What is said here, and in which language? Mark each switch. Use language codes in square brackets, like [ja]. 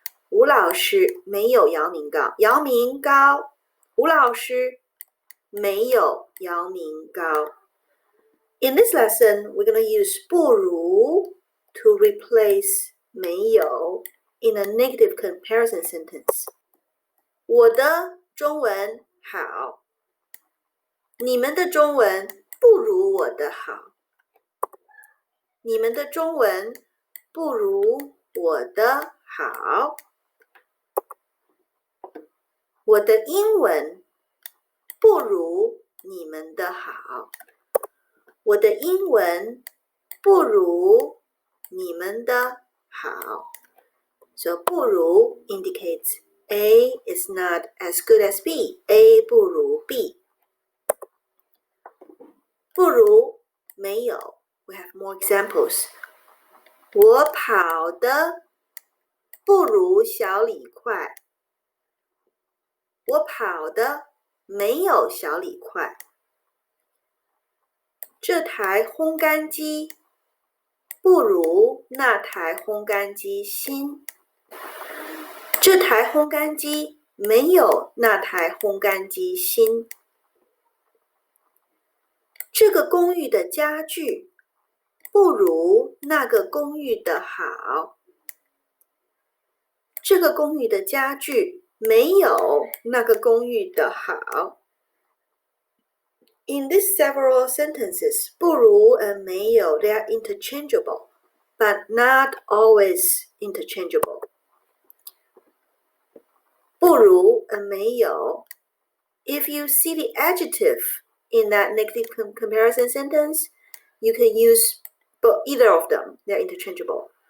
[zh] 吴老师没有姚明高，姚明高，吴老师没有姚明高。 [en] In this lesson, we're going to use 不如 to replace 没有 in a negative comparison sentence. [zh] 我的中文好，你们的中文不如我的好。你们的中文不如我的好。我的英文不如你们的好。我的英文不如你们的好。 [en] So 不如 indicates A is not as good as B. A 不如 B. [zh] 不如没有。 [en] We have more examples. [zh] 我跑得不如小李快。我跑得没有小李快。这台烘干机不如那台烘干机新。这台烘干机没有那台烘干机新。这个公寓的家具不如那个公寓的好。这个公寓的家具没有那个公寓的好。 [en] In these several sentences, 不如 and 没有 they are interchangeable, but not always interchangeable. 不如 and 没有 if you see the adjective in that negative comparison sentence, you can use either of them. They're interchangeable.